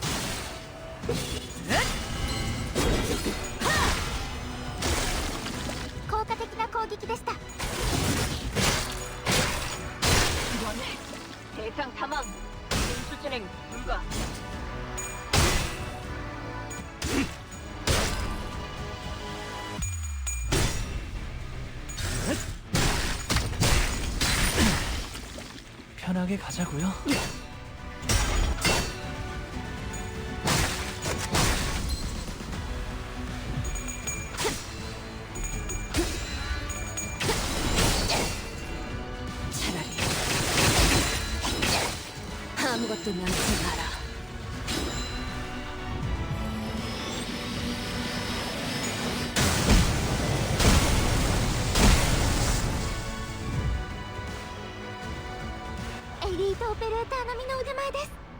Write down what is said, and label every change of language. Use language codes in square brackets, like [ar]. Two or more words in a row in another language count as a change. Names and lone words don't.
[ja] 効果的な攻撃でした。 [ko] 대상 사망. 징수 진행 불가. 편하게 가자고요. 차라리 아무것도 남지 마라. [ja] エリートオペレーター並みの腕前です。